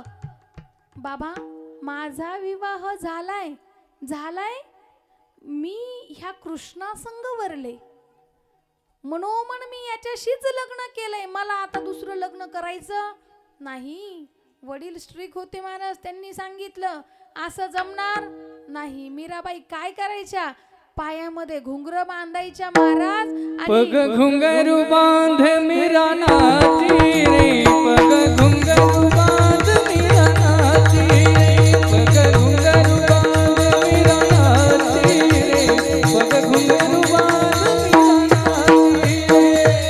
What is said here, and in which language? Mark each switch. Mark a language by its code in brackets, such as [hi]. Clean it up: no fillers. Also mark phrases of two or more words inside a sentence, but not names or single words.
[mr] बाबा माझा विवाह झालाय, मी ह्या कृष्णासंग वरले, मनोमन मी याच्याशीच लग्न केलंय, मला आता दुसरं लग्न करायचं नाही. वडील स्ट्रिक होते महाराज. त्यांनी सांगितलं असं जमणार नाही. मीराबाई काय करायच्या? पायामध्ये घुंगर बांधायच्या महाराज. [hi] पग घुंगरू बांध मीरा नाची रे, पग घुंगरू बांध मीरा नाची रे, पग घुंगरू बांध मीरा नाची रे, पग घुंगरू बांध मीरा नाची रे,